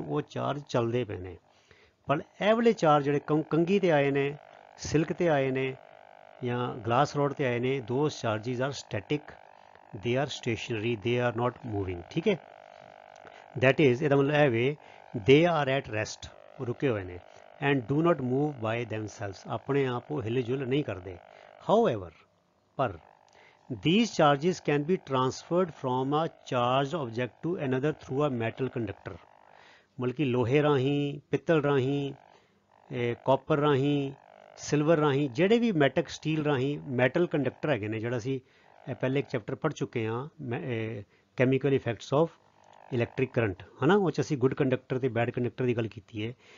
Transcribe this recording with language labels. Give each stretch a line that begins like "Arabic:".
Punjabi: ਉਹ ਚਾਰਜ ਚੱਲਦੇ ਪਏ ਨੇ। ਪਰ ਇਹ ਵਾਲੇ ਚਾਰਜ ਜਿਹੜੇ ਕੰਘੀ ਤੇ ਆਏ ਨੇ, ਸਿਲਕ ਤੇ ਆਏ ਨੇ, ਜਾਂ ਗਲਾਸ ਰੋਡ ਤੇ ਆਏ ਨੇ,
English: Those charges are static, they are stationary, they are not moving.
Punjabi: ਠੀਕ ਹੈ,
English: that is,
Punjabi: ਇਹਦਾ ਮਤਲਬ ਇਹ ਵੇ
English: they are at rest,
Punjabi: ਉਹ ਰੁਕੇ ਹੋਏ ਨੇ,
English: and do not move by themselves,
Punjabi: ਆਪਣੇ ਆਪ ਉਹ ਹਿਲ ਜੁਲ ਨਹੀਂ ਕਰਦੇ।
English: However, ਪਰ these charges can be transferred from a charged object to another through a metal conductor।
Punjabi: ਮਤਲਬ ਕਿ ਲੋਹੇ ਰਾਹੀਂ, ਪਿੱਤਲ ਰਾਹੀਂ, ਕਾਪਰ ਰਾਹੀਂ, ਸਿਲਵਰ ਰਾਹੀਂ, ਜਿਹੜੇ ਵੀ ਮੈਟਲ ਸਟੀਲ ਰਾਹੀਂ ਮੈਟਲ ਕੰਡਕਟਰ ਹੈਗੇ ਨੇ, ਜਿਹੜਾ ਅਸੀਂ ਪਹਿਲੇ ਇੱਕ ਚੈਪਟਰ ਪੜ੍ਹ ਚੁੱਕੇ ਹਾਂ, chemical effects of electric current, ਹੈ ਨਾ। ਉਹ 'ਚ ਅਸੀਂ ਗੁੱਡ ਕੰਡਕਟਰ ਤੇ ਬੈਡ ਕੰਡਕਟਰ ਦੀ ਗੱਲ ਕੀਤੀ ਹੈ।